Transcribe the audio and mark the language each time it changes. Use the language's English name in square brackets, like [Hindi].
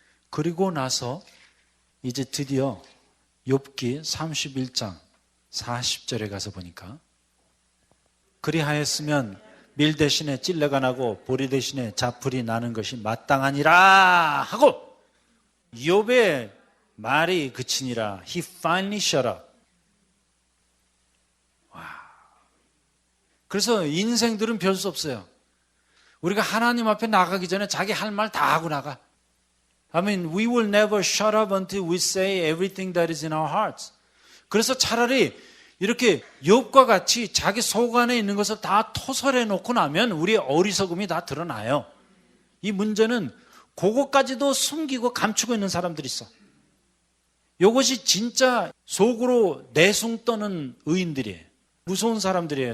[Korean] 그리고 나서 이제 드디어 욥기 31장 40절에 가서 보니까 그리하였으면 밀 대신에 찔레가 나고 보리 대신에 자풀이 나는 것이 마땅하니라 하고 욥의 말이 그치니라. [English] He finally shut up. [Korean] 와. 그래서 인생들은 별 수 없어요. 우리가 하나님 앞에 나가기 전에 자기 할 말 다 하고 나가. [English] I mean, we will never shut up until we say everything that is in our hearts. [Korean] 그래서 차라리 이렇게 욥과 같이 자기 속 안에 있는 것을 다 토설해 놓고 나면 우리의 어리석음이 다 드러나요. 이 문제는 그것까지도 숨기고 감추고 있는 사람들이 있어. 이것이 진짜 속으로 내숭 떠는 의인들이에요. 무서운 사람들이에요.